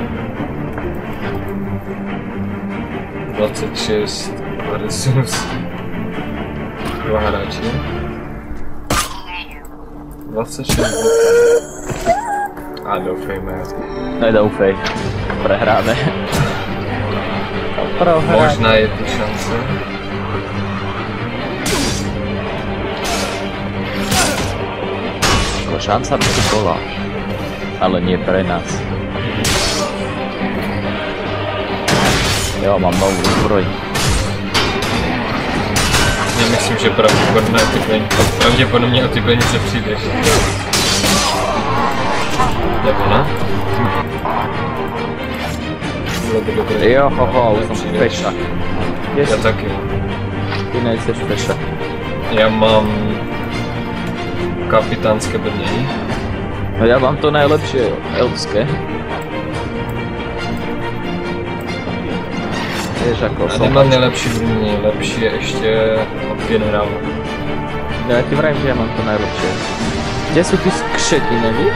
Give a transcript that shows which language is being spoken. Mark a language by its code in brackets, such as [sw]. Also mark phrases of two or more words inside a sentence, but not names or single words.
[cs] 26 versus 2 hráči. 26 a doufejme. [sk] Nedoufej, prehráme. [cs] Možná je to šance. [sk] Šanca by to bola, ale nie pre nás. Jo, mám novú zbroj. [cs] Nemyslím, že pravděpodobně o ty peníze přijdeš. Nebo ne? [sk] Jo, už som feša. [cs] Já taky. Ty nejseš feša. Já mám kapitánské brnění. [sk] No ja mám to najlepšie, elfské. Vieš ako som... [cs] Nemám nejlepší brnění, lepší je ještě od generála. [sk] No ja ti vrajím, že ja mám to najlepšie. [cs] Kde sú ty skřety, nevíš?